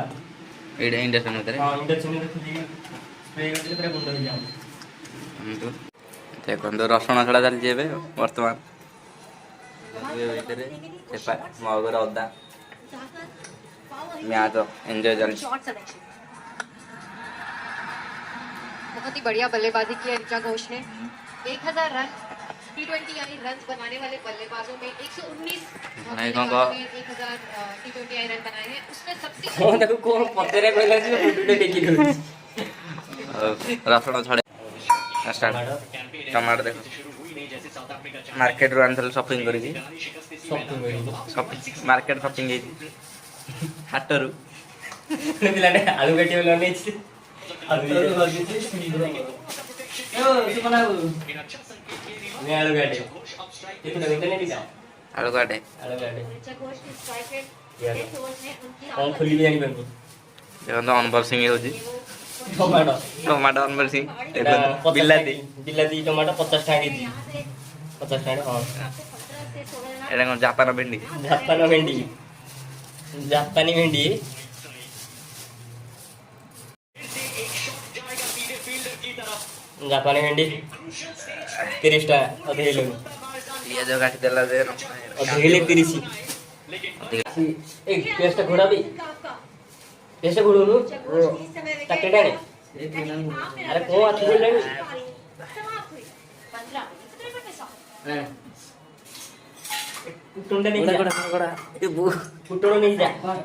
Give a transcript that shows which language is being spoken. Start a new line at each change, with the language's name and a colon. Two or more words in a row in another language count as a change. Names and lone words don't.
Odia: ଏଇଟା ଇଣ୍ଡକ୍ସନ୍ ଭିତରେ ହଁ ଇଣ୍ଡକ୍ସନରେ ଖୋଲିକି ସ୍ପ୍ରେ କରିଦେଲେ ପୁରା ଗୁଣ୍ଡ ହେଇଯାଉ ଦେଖନ୍ତୁ ରସୁଣ ଛଡ଼ା ଚାଲିଛି ଏବେ ବର୍ତ୍ତମାନ ଭିତରେ ମଗର ଅଦା
English: match enjoy
Odia: ଚାଲିଛି
Hindi: बहुत ही बढ़िया बल्लेबाजी की है ऋचा घोष ने 1000 रन T20I रन बनाने वाले बल्लेबाजों में 119 नहीं, कौन कौन? 1000 T20I रन बनाए हैं उसमें सबसे
Odia: ହଁ ତାକୁ କଣ ପଚାରେ କହିଲା ଯେ ମୁଣ୍ଡଟେ ଟେକି ଦଉଛି ରସୁଣ ଛଡ଼େ ଷ୍ଟାର୍ଟ ଟମାଟୋ ଦେଖ ମାର୍କେଟରୁ ଆଣିଥିଲି ସପିଂ କରିକି
English: market shopping
Odia: ହେଇଛି ହାଟରୁ ପିଲାଟେ ଆଳୁ କାଟିବ ଲଗେଇଛି ଆଳୁ କାଟେ ଆଳୁ କାଟେ
Hindi: ऋचा घोष के स्ट्राइक रेट इस ओवर में उनकी
Odia: କଣ ଖୋଲିବି ଜାଣିପାରୁନି ଦେଖନ୍ତୁ ଅନବକ୍ସିଂ ହେଉଛି ଟମାଟୋ ଟମାଟୋ ଅନବକ୍ସିଂ ଏଇଟା ଦେଖନ୍ତୁ ବିଲାତି ବିଲାତି ଟମାଟୋ 50 ଟଙ୍କା କେଜି 50 ଟଙ୍କା ହଁ
Hindi: 15 से 16 रन
Odia: ଏଇଟା କ'ଣ ଜାପାନ ଭେଣ୍ଡି ଜାପାନୀ ଭେଣ୍ଡି ଜାପାନୀ ଭେଣ୍ଡି 30 ଟଙ୍କା ଅଧେଇଲେ ପିଆଜ କାଟିଦେଲା ଯେ ଅଧେଇଲେ 30 ଏ ପେଷ୍ଟ ଘୋଡ଼ା ବି ପେଷ୍ଟ ଘୋଡ଼ଉନୁ ତାକେ ଟାଣେ ଆରେ କଣ ଆଖି ଖୋଲିଲାଣି କୁଟୁଣଟା ନେଇକି କୁଟୁଣ ନେଇକି ଯା